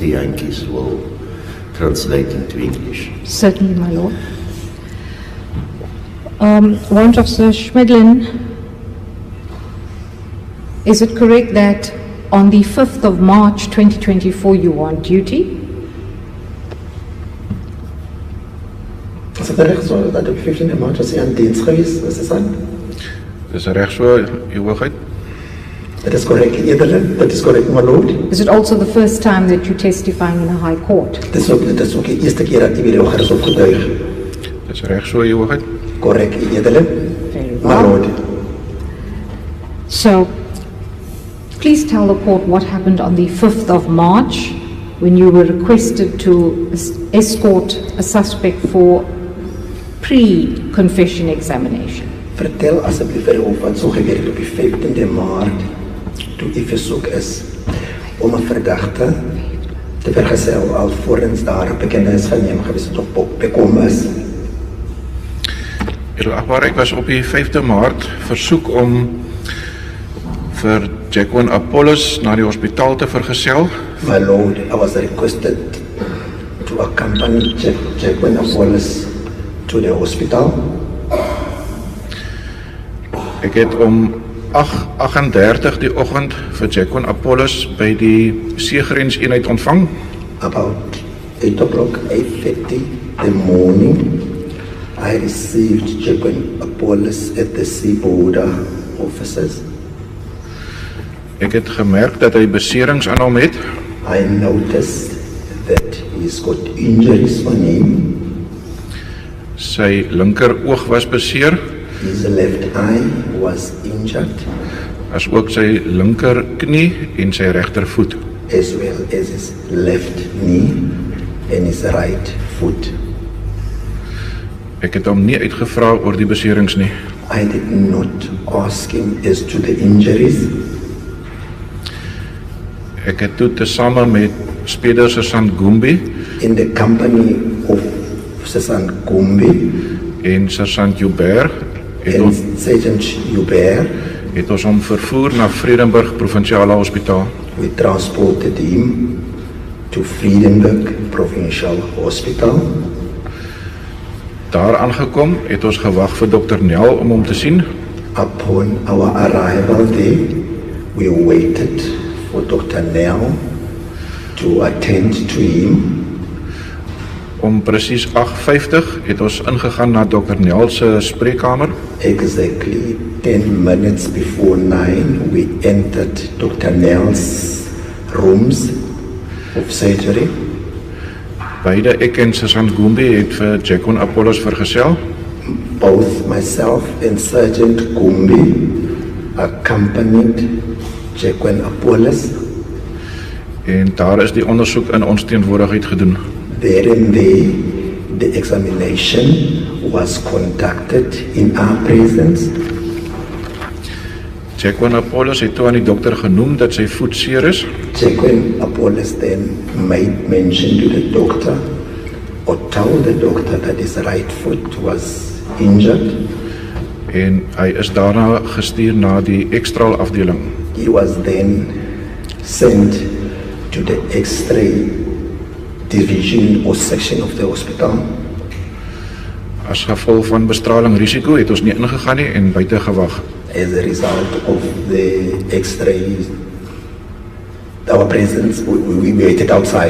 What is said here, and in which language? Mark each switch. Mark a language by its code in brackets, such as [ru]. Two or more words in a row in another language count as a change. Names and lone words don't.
[en] Yankees will translate into English. Certainly, my lord. Warrant Officer Schmidlan, is it correct that on the 5th of March 2024 you were on duty? [af] Is het reg so dat op 15 Maart was hy aan diens gewees? Is dit aan? Dis reg so, Uw Hoogheid. [en] That is correct, Edele. That is correct, my lord. Is it also the first time that you're testifying in a high court? [af] Dit is ook die eerste keer dat die video gerig op getuig. Dis reg so, Uw Hoogheid. [en] Correct, Edele. Very My well. lord. So, please tell the court what happened on the 5th of March when you were requested to escort a suspect for pre-confession examination. [af] Vertel asseblief vir ons wat so gebeur het op die 15de Maart toe u versoek is om 'n verdagte te vergesel alvorens daar 'n bekentenis van hom gewees het op bekom is. Ek was op die 5de Maart versoek om vir Jacqueline Apollos na die hospitaal te vergesel. [en] My lord, I was requested to accompany Jacqueline Apollos to the hospital. [af] Ek het om 8:38 die oggend vir Jacqueline Apollos by die seegrenseenheid ontvang. [en] About 8 o'clock, 8:30 the morning, I received Jacqueline Apollos at the sea border offices. [af] Ek het gemerk dat hy beserings aan hom het. [en] I noticed that he's got injuries on him. [af] Sy linker oog was beseer, [en] His left eye was injured, [af] as ook sy linker knie en sy regtervoet. [en] as well as his left knee and his right foot. [af] Ek het hom nie uitgevra oor die beserings nie. [en] I did not ask him as to the injuries. [af] Ek het toe tesame met Speeder Sergeant Gumbi [en] In the company of Sergeant Gumbi [af] en Sergeant Joubert [en] and Sergeant Hubert, [af] het ons hom vervoer na Vredenburg Provinsiale Hospitaal. [en] we transported him to Friedenberg Provincial Hospital. [af] Daar aangekom het ons gewag vir Dr. Nel om hom te sien. [en] Upon our arrival there, we waited for Dr. Nell to attend to him. [af] Om presies 8:50 het ons ingegaan na Dr. Nel se spreekkamer. [en] Exactly 10 minutes before 9, we entered Dr. Nell's rooms of surgery. [af] Beide ek en Sergeant Gumbi het vir Jacqueline Apollos vergesel. [en] Both myself and Sergeant Gumbi accompanied Jacqueline Apollos. [af] En daar is die ondersoek in ons teenwoordigheid gedoen. [en] There and there, the examination was conducted in our presence. [af] Jacqueline Apollos het toe aan die dokter genoem dat sy voet seer is [en] Jacqueline Apollos then made mention to the doctor or told the doctor that his right foot was injured. [af] en hy is daarna gestuur na die ekstraal afdeling. [en] He was then sent to the X-ray division or section of the hospital. [af] As gevolg van bestraling risiko het ons nie ingegaan nie en buite gewag. [en] As a result of the X-ray, our presence, we waited outside.